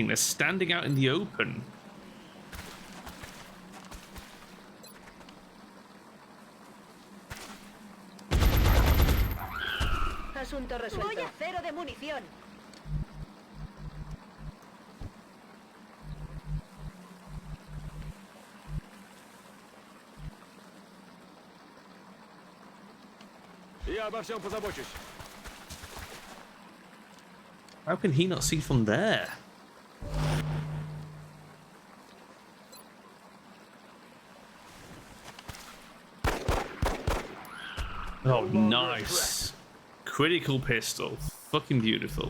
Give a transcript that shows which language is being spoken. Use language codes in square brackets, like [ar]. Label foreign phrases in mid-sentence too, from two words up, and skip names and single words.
[en] They're standing out in the open. [es] Asunto resuelto. Voy a cero de munición. [ru] Я обо всем позабочусь. [en] How can he not see from there? Oh, nice. Critical pistol. Fucking beautiful.